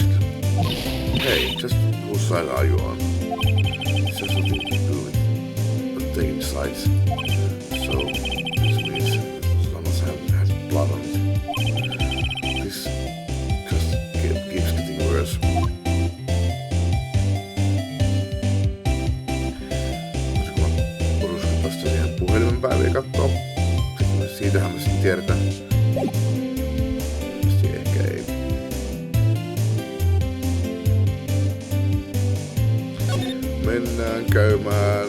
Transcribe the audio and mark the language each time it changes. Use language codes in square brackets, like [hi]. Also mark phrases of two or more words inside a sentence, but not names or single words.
[en] Hey, just whose side are you on? This has something to do with taking sides. So, this means Lana's hand has blood on it. This just keeps getting worse. [fi] Voisiko mä poruskaa sitä siihen puhelimen päälle ja kattoo? Siitähän me sitten tiedetään. Ehkä ei. Mennään käymään.